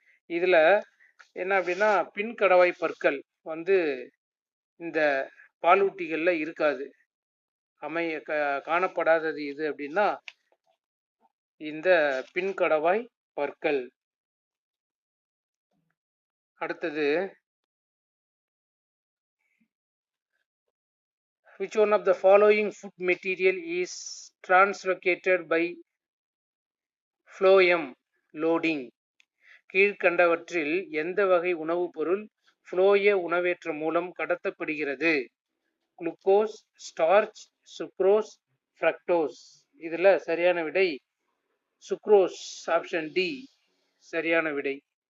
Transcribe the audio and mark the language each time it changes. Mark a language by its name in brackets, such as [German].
[Tamil] இதுல என்ன அப்படின்னா, பின் கடவாய் பற்கள் வந்து இந்த பாலூட்டிகள்ல இருக்காது. காணப்படாதது இது அப்படின்னா இந்த பின் கடவாய் பற்கள். [English] அடுத்தது, which one of the following food material is translocated by phloem loading? [Tamil] கீழ்கண்டவற்றில் எந்த வகை உணவுப் பொருள் புளோய உணவேற்றம் மூலம் கடத்தப்படுகிறது? Glucose, starch, sucrose, fructose. இதுல சரியான விடை சுக்ரோஸ். ஆப்ஷன் டி சரியான விடை.